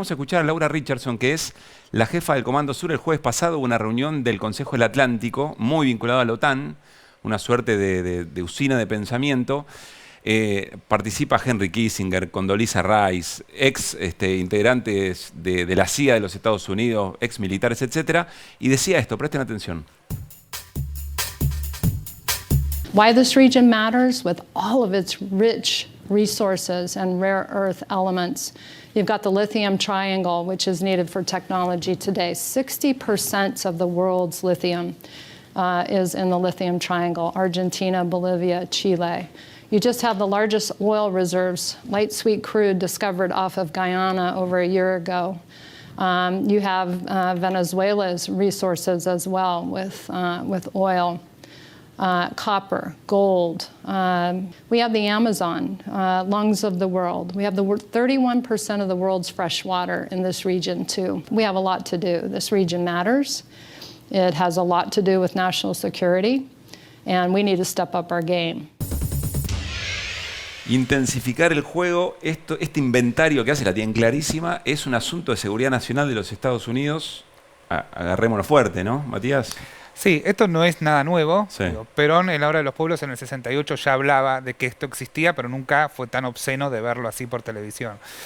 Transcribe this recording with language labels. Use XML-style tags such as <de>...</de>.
<es>Vamos a escuchar a Laura Richardson, que es la jefa del Comando Sur. El jueves pasado hubo una reunión del Consejo del Atlántico, muy vinculado a la OTAN, una suerte de usina de pensamiento. Participa Henry Kissinger, Condoleezza Rice, ex integrantes de la CIA de los Estados Unidos, ex militares, etc. Y decía esto, presten atención.</es> <en>Why this region matters with all of its rich resources and rare earth elements. You've got the lithium triangle, which is needed for technology today. 60% of the world's lithium is in the lithium triangle, Argentina, Bolivia, Chile. You just have the largest oil reserves, light sweet crude discovered off of Guyana over a year ago. You have Venezuela's resources as well with oil. Copper, gold. We have the Amazon, lungs of the world. We have 31% of the world's fresh water in this region too. We have a lot to do. This region matters. It has a lot to do with national security, and we need to step up our game.</en> <es>Intensificar el juego, este inventario que hace, la tienen clarísima, es un asunto de seguridad nacional de los Estados Unidos. Agarrémonos fuerte, ¿no, Matías? Sí, esto no es nada nuevo. Sí. Perón en la Hora de los Pueblos en el 68 ya hablaba de que esto existía, pero nunca fue tan obsceno de verlo así por televisión.</es>